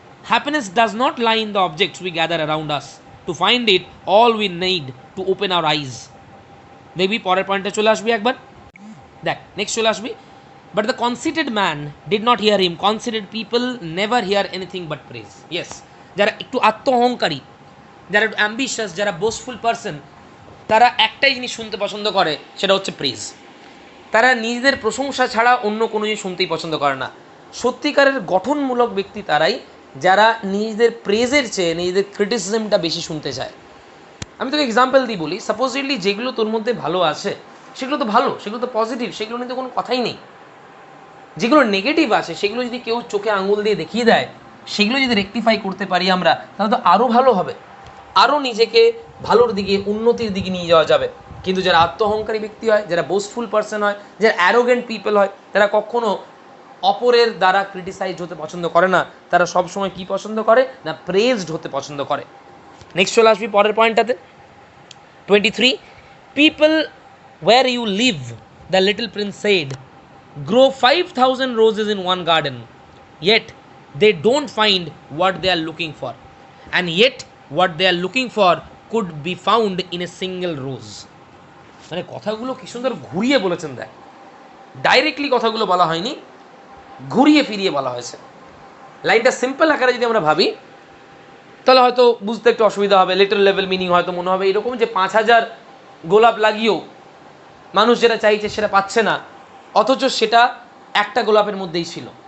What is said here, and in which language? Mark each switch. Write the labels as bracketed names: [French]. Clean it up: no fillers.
[English] Happiness does not lie in the objects we gather around us, to find it all we need to open our eyes. [Bangla] দেখবি পরের পয়েন্টে চলে আসবি একবার, দেখ নেক্সট চলে আসবি। [English] But the conceited man did not hear him. Conceited people never hear anything but praise. [Bangla] Yes, যারা একটু আত্ম অহংকারী, যারা একটু অ্যাম্বিশাস, যারা বোস্টফুল পারসন, তারা একটাই জিনিস শুনতে পছন্দ করে, সেটা হচ্ছে প্রেজ। তারা নিজেদের প্রশংসা ছাড়া অন্য কোনো জিনিস শুনতেই পছন্দ করে না। সত্যিকারের গঠনমূলক ব্যক্তি তারাই, যারা নিজেদের প্রেজের চেয়ে নিজেদের ক্রিটিসিজমটা বেশি শুনতে চায়। আমি তোকে এক্সাম্পল দিই বলি, সাপোজিটলি যেগুলো তোর মধ্যে ভালো আছে সেগুলো তো ভালো, সেগুলো তো পজিটিভ, সেগুলো নিয়ে তো কোনো কথাই নেই। যেগুলো নেগেটিভ আছে সেগুলো যদি কেউ চোখে আঙুল দিয়ে দেখিয়ে দেয়, সেগুলো যদি রেকটিফাই করতে পারি আমরা, তাহলে তো আরও ভালো হবে, আরও নিজেকে ভালোর দিকে, উন্নতির দিকে নিয়ে যাওয়া যাবে। কিন্তু যারা আত্মহংকারী ব্যক্তি হয়, যারা বোস্টফুল পারসন হয়, যারা অ্যারোগেন্ট পিপল হয়, তারা কখনো অপরের দ্বারা ক্রিটিসাইজ হতে পছন্দ করে না, তারা সবসময় কী পছন্দ করে না, প্রেজড হতে পছন্দ করে। নেক্সট চলে আসবি পরের পয়েন্টটাতে, [English] 23, people where you live, the Little Prince said, grow 5,000 roses in one garden, yet they don't find what they are looking for, and yet what they are looking for could be found in a single rose. [Bangla] মানে কথাগুলো কি সুন্দর ঘুরিয়ে বলেছেন, দেখ directly কথাগুলো বলা হয়নি, ঘুরিয়ে ফিরিয়ে বলা হয়েছে। লাইনটা সিম্পল আকারে যদি আমরা ভাবি, তাহলে হয়তো বুঝতে একটু অসুবিধা হবে, লিটল লেভেল মিনিং হয়তো মনে হবে এরকম যে 5,000 গোলাপ লাগিয়েও মানুষ যেটা চাইছে সেটা পাচ্ছে না, অথচ সেটা একটা গোলাপের মধ্যেই ছিল।